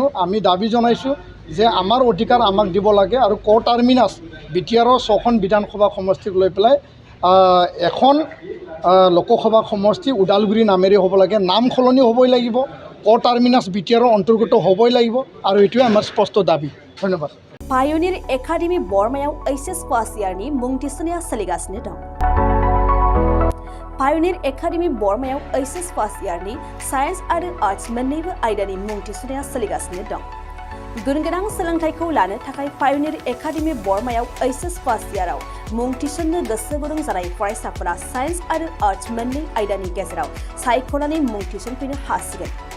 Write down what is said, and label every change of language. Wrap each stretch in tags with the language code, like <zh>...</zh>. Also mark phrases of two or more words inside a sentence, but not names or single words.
<as>আমি দাবী জনাইছোঁ যে আমাৰ অধিকাৰ আমাক দিব লাগে আৰু টাৰ্মিনাছ BTRৰ 6খন বিধানসভা সমষ্টিক লৈ পেলাই এখন লোকসভা সমষ্টি ওদালগুৰি নামেৰে হ'ব লাগে, নাম সলনি হ'বই লাগিব, টাৰ্মিনাছ BTRৰ অন্তৰ্গত হ'বই লাগিব আৰু এইটোৱে আমাৰ স্পষ্ট দাবী। ধন্যবাদ।</as> <brx>पायनिर एकाडेमी बर्मायाव HS</brx> <en>first year</en> <brx>मुं थिसननाया सोलिगासिनो दं। पायनिर एकाडेमी बर्मायाव HS</brx> <en>first year</en> <brx>साइन्स आरो आर्ट्स मोन्नैबो आयदानि मुं थिसननाया सोलिगासिनो दं। गुनगोनां सोलोंथाइखौ लानो थाखाय पायनिर एकाडेमी बर्मायाव HS</brx> <en>first year</en> <brx>मुं थिसननो गोसो गुदुं जानाय फरायसाफोरा साइन्स आरो आर्ट्स मोन्नै आयदानि गेजेराव सायख'नानै मुं थिसनफैनो हासिगोन।</brx>